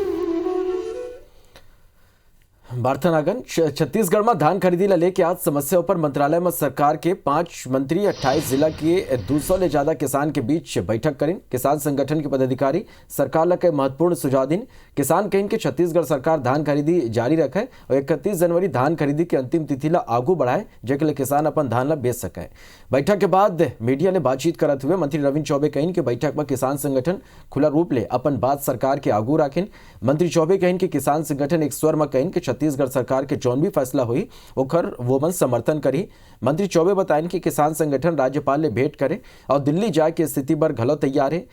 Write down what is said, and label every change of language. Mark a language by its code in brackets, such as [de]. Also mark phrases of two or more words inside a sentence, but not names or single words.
[hne] बार्थनागन छत्तीसगढ़ में धान खरीदी ला लेके आज समस्याओं पर मंत्रालय में सरकार के 5 मंत्री 28 जिला के 200 ले ज्यादा किसान के बीच बैठक करें। किसान संगठन के पदाधिकारी सरकार ला के महत्वपूर्ण सुझाव दिन। किसान कहें कि छत्तीसगढ़ सरकार धान खरीदी जारी रखे और 31 जनवरी धान खरीदी के अंतिम तिथि ला आगू बढ़ाए, जेके ले किसान अपन धान ला बेच सके। बैठक के बाद मीडिया ने बातचीत करते हुए मंत्री रविंद्र चौबे कहें कि बैठक में किसान संगठन खुला रूप ले अपन बात सरकार के आगू रखें। मंत्री चौबे कहें कि किसान संगठन एक स्वर में कहें कि छत्तीसगढ़ सरकार के जौन भी फैसला हुई ओकर वो मन समर्थन करी। मंत्री चौबे बताएं कि किसान संगठन राज्यपाल ले भेंट करे और दिल्ली जाए के स्थिति पर घलो तैयार है।